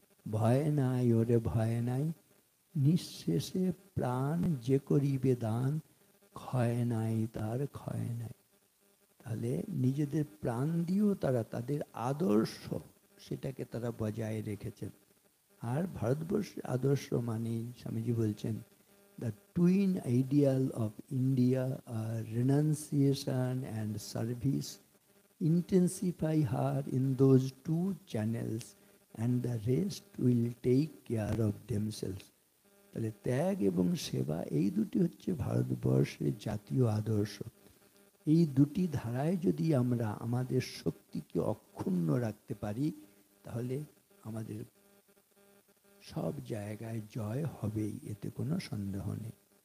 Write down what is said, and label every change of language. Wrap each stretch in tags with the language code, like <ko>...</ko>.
<bn>ভয় নাই ওরে ভয় নাই, নিঃশেষে প্রাণ যে করিবে দান, ক্ষয় নাই তার ক্ষয় নাই। তাহলে নিজেদের প্রাণ দিয়েও তারা তাদের আদর্শ সেটাকে তারা বজায় রেখেছেন। আর ভারতবর্ষের আদর্শ মানে স্বামীজি বলছেন</bn> <en>the twin ideal of India are renunciation and service. Intensify her in those two channels and the rest will take care of themselves.</en> <bn>তাহলে ত্যাগ এবং সেবা এই দুটি হচ্ছে ভারতবর্ষের জাতীয় আদর্শ। এই দুটি ধারায় যদি আমরা আমাদের শক্তিকে অক্ষুণ্ণ রাখতে পারি, তাহলে আমাদের সব জায়গায় জয় হবেই, এতে কোনো সন্দেহ নেই।</bn>